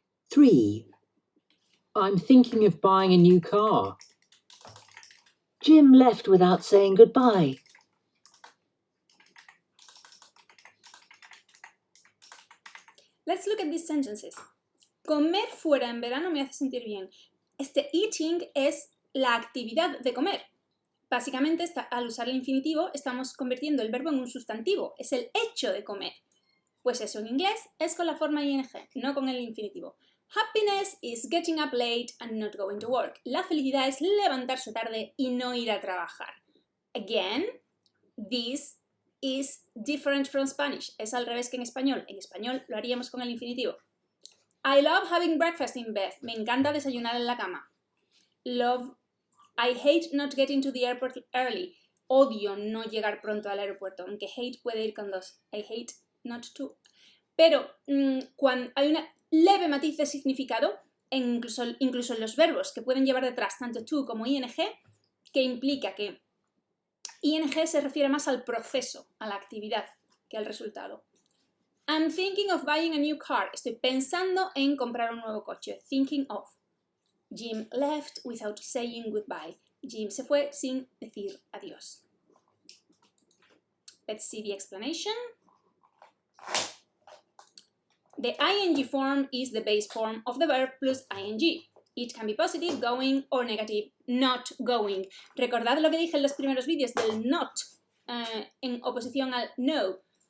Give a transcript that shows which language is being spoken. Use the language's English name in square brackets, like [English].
[English] 3. I'm thinking of buying a new car. Jim left without saying goodbye. Let's look at these sentences. [Spanish] Comer fuera en verano me hace sentir bien. Este eating es la actividad de comer. Básicamente, al usar el infinitivo, estamos convirtiendo el verbo en un sustantivo. Es el hecho de comer. Pues eso en inglés es con la forma ing, no con el infinitivo. [English] Happiness is getting up late and not going to work. [Spanish] La felicidad es levantarse tarde y no ir a trabajar. [English] Again, this is different from Spanish. [Spanish] Es al revés que en español. En español lo haríamos con el infinitivo. [English] I love having breakfast in bed. [Spanish] Me encanta desayunar en la cama. [English] I hate not getting to the airport early. [Spanish] Odio no llegar pronto al aeropuerto, aunque hate puede ir con dos. [English] I hate not to. [Spanish] Pero cuando hay una leve matiz de significado, incluso en los verbos que pueden llevar detrás tanto to como ing, que implica que ing se refiere más al proceso, a la actividad, que al resultado. [English] I'm thinking of buying a new car. [Spanish] Estoy pensando en comprar un nuevo coche. [English] Thinking of. Jim left without saying goodbye. [Spanish] Jim se fue sin decir adiós. [English] Let's see the explanation. The ing form is the base form of the verb plus ing. It can be positive, going, or negative, not going. [Spanish] Recordad lo que dije en los primeros vídeos del not en oposición al no.